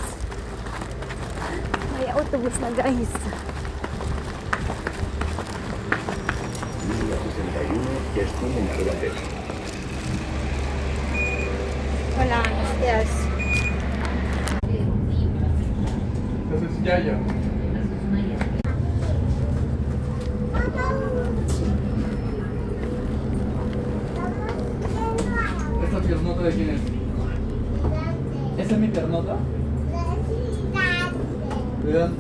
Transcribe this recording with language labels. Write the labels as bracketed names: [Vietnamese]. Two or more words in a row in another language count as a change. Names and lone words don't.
[Filipino] May autobus na, guys. [Spanish] 61, destino Marbatech. [Filipino] Wala na. Yes. [Spanish] Entonces ya. ¿Esta piernota de quién es? ¿Esa es mi piernota? ¿De Dante?